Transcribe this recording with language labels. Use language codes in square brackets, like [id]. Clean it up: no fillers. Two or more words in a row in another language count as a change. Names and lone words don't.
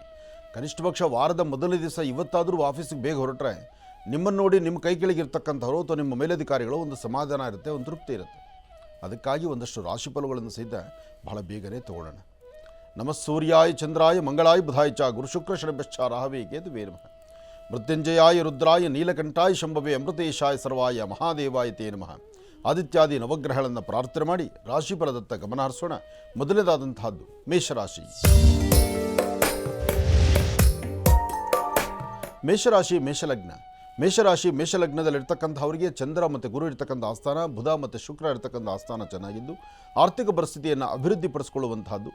[kn] ಕನಿಷ್ಠ ಪಕ್ಷ ವಾರದ ಮೊದಲನೇ ದಿವಸ ಇವತ್ತಾದರೂ ಆಫೀಸಿಗೆ ಬೇಗ ಹೊರಟ್ರೆ ನಿಮ್ಮನ್ನು ನೋಡಿ ನಿಮ್ಮ ಕೈ ಕೆಳಗಿರ್ತಕ್ಕಂಥವ್ರು ಅಥವಾ ನಿಮ್ಮ ಮೇಲಧಿಕಾರಿಗಳು ಒಂದು ಸಮಾಧಾನ ಇರುತ್ತೆ, ಒಂದು ತೃಪ್ತಿ ಇರುತ್ತೆ. ಅದಕ್ಕಾಗಿ ಒಂದಷ್ಟು ರಾಶಿಫಲಗಳನ್ನು ಸಹಿತ ಬಹಳ ಬೇಗನೆ ತಗೊಳ್ಳೋಣ. [sa] ನಮಃ ಸೂರ್ಯಾಯ ಚಂದ್ರಾಯ ಮಂಗಳಾಯ ಬುಧಾಯ ಚ ಗುರು ಶುಕ್ರ ಶನಿಭ್ಯಶ್ಚ ರಾಹವೇ ಕೇತುವೇ ನಮಃ. ಮೃತ್ಯುಂಜಯಾಯ ರುದ್ರಾಯ ನೀಲಕಂಠಾಯ ಶಂಭವೇ ಅಮೃತೇಶಾಯ ಸರ್ವಾಯ ಮಹಾದೇವಾಯ ತೇ ನಮಃ. [kn] ಆದಿತ್ಯಾದಿ ನವಗ್ರಹಗಳನ್ನು ಪ್ರಾರ್ಥನೆ ಮಾಡಿ ರಾಶಿಫಲದತ್ತ ಗಮನ ಹರಿಸೋಣ. ಮೊದಲನೇದಾದಂತಹದ್ದು ಮೇಷರಾಶಿ. ಮೇಷಲಗ್ನದಲ್ಲಿರ್ತಕ್ಕಂಥವರಿಗೆ ಚಂದ್ರ ಮತ್ತು ಗುರು ಇರ್ತಕ್ಕಂಥ ಆಸ್ಥಾನ, ಬುಧ ಮತ್ತು ಶುಕ್ರ ಇರ್ತಕ್ಕಂಥ ಆಸ್ಥಾನ ಚೆನ್ನಾಗಿದ್ದು ಆರ್ಥಿಕ ಪರಿಸ್ಥಿತಿಯನ್ನು ಅಭಿವೃದ್ಧಿಪಡಿಸಿಕೊಳ್ಳುವಂತಹದ್ದು.